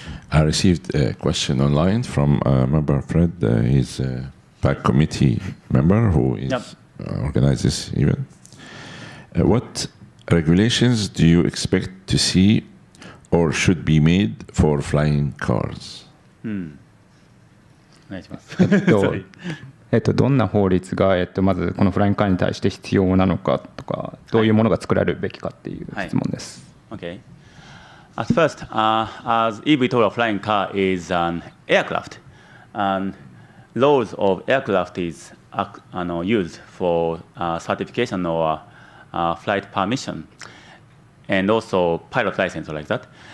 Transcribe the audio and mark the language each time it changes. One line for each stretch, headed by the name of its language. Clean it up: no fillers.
English: I received a question online from a member Fred. He's a PAC committee member who is organizes this event. What regulations do you expect to see or should be made for flying cars?
Japanese: お願いします。どんな法律が、まずこのフライングカーに対して必要なのかとか、どういうものが作られるべきかっていう質問です。
English: Okay. At first, as eVTOL flying car is an aircraft, and laws of aircraft is used for certification or flight permission, and also pilot license or like that.